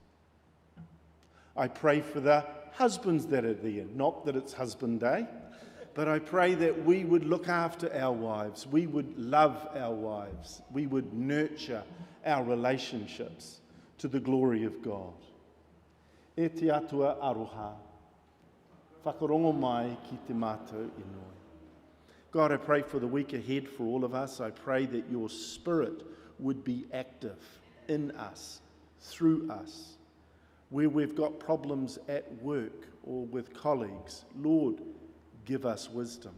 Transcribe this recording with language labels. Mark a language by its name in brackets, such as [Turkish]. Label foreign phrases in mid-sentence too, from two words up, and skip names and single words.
[English] I pray for the husbands that are there, not that it's husband day, but I pray that we would look after our wives, we would love our wives, we would nurture our relationships to the glory of God. [Māori] E te atua aroha. Whakarongo mai ki te mātou inoi. [English] God, I pray for the week ahead for all of us. I pray that your Spirit would be active in us, through us. Where we've got problems at work or with colleagues, Lord, give us wisdom.